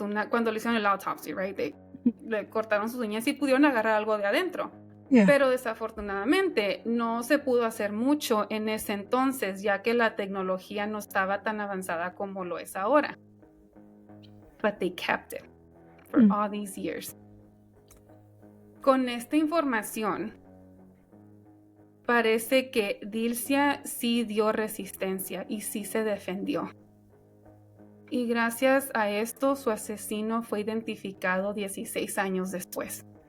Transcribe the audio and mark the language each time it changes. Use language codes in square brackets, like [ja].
[es] Cuando le hicieron el autopsy, [en] right? [es] Le cortaron sus uñas y pudieron agarrar algo de adentro. Yeah. Pero desafortunadamente no se pudo hacer mucho en ese entonces, ya que la tecnología no estaba tan avanzada como lo es ahora. [en] But they kept it for all these years. [es] Con esta información, parece que Dilcia sí dio resistencia y sí se defendió. Y gracias a esto, su asesino fue identificado 16 años después.